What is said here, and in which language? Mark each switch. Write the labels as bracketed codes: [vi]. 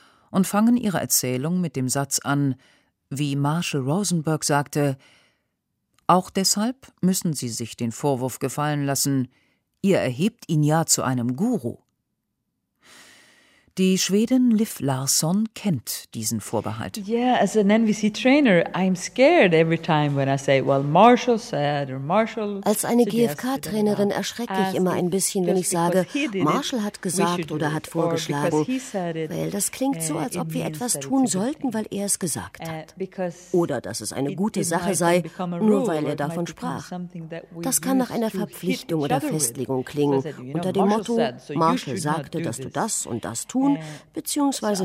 [de] und fangen ihre Erzählung mit dem Satz an, wie Marshall Rosenberg sagte: Auch deshalb müssen Sie sich den Vorwurf gefallen lassen, ihr erhebt ihn ja zu einem Guru. Die Schwedin Liv Larsson kennt diesen Vorbehalt. [en] Yeah, as an NVC trainer, I'm scared every time when I say, well, Marshall said or Marshall. [de] Als eine GFK-Trainerin erschrecke ich immer ein bisschen, wenn ich sage, Marshall hat gesagt oder hat vorgeschlagen, weil das klingt so, als ob wir etwas tun sollten, weil er es gesagt hat. Oder dass es eine gute Sache sei, nur weil er davon sprach. Das kann nach einer Verpflichtung oder Festlegung klingen, unter dem Motto, Marshall sagte, dass du das und das tun bzw.